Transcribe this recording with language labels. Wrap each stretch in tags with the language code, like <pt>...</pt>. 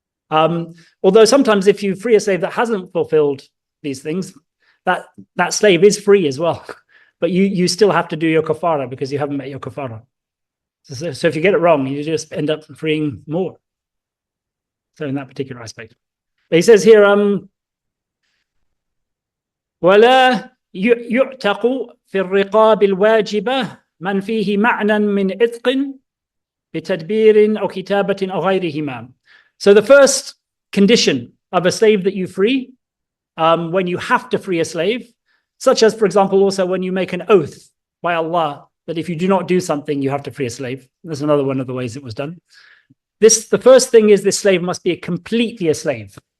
<en>Although sometimes if you free a slave that hasn't fulfilled these things, that slave is free as well. But you still have to do your kafara because you haven't met your kafara. So if you get it wrong, you just end up freeing more. So in that particular aspect. But he says here,</en> <ar>ولا يعتق في الرقاب الواجبة من فيه معنى من عتق بتدبير أو كتابة أو غيرهما.</ar> <en>So the first condition of a slave that you free, when you have to free a slave, such as, for example, also when you make an oath by Allah that if you do not do something, you have to free a slave. That's another one of the ways it was done. The first thing is this slave must be completely a slave.</en>